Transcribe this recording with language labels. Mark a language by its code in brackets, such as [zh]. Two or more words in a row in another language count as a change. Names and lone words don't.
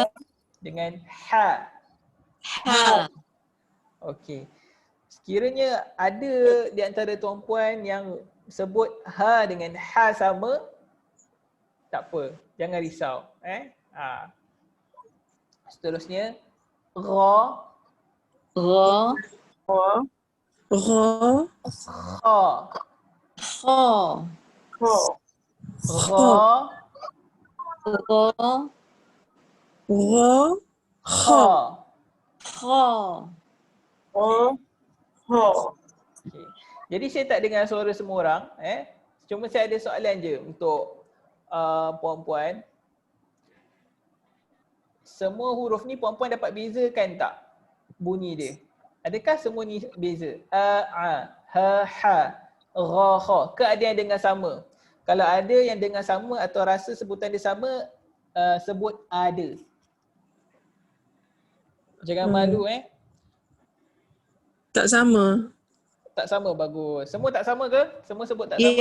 [ms] dengan ha. Ha. Okey. Sekiranya ada di antara tuan-puan yang sebut ha dengan ha sama, tak apa. Jangan risau. Seterusnya ra, Ra. Ra. Ra. kha, Kha. Ra. ra, Ra. Ra. kha. Kha. Ra. Ha. Okay. Jadi saya tak dengar suara semua orang. Cuma saya ada soalan je untuk puan-puan. Semua huruf ni puan-puan dapat bezakan tak bunyi dia? Adakah semua ni beza? A, ha, ha, ra, kha. Ke ada yang dengar sama? Kalau ada yang dengar sama atau rasa sebutan dia sama, sebut ada. Jangan malu Tak sama. Tak sama, bagus. Semua tak sama ke? Semua sebut tak sama